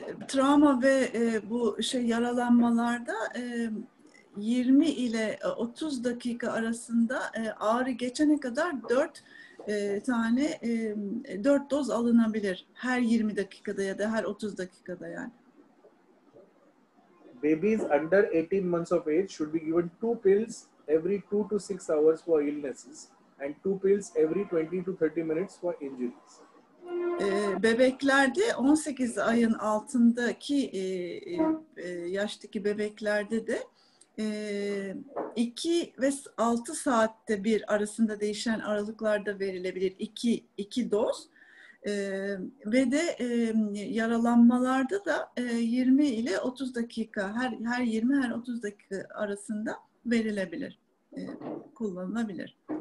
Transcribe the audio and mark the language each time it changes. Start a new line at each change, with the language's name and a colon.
Turkish: Travma ve bu yaralanmalarda 20 ile 30 dakika arasında ağrı geçene kadar 4 doz alınabilir. Her 20 dakikada ya da her 30 dakikada yani.
English: Babies under 18 months of age should be given 2 pills every 2 to 6 hours for illnesses and 2 pills every 20 to 30 minutes for injuries.
Turkish: Bebeklerde 18 ayın altındaki yaştaki bebeklerde de 2 ve 6 saatte bir arasında değişen aralıklarda verilebilir 2 doz. Ve de yaralanmalarda da 20 ile 30 dakika her 20 her 30 dakika arasında verilebilir, kullanılabilir.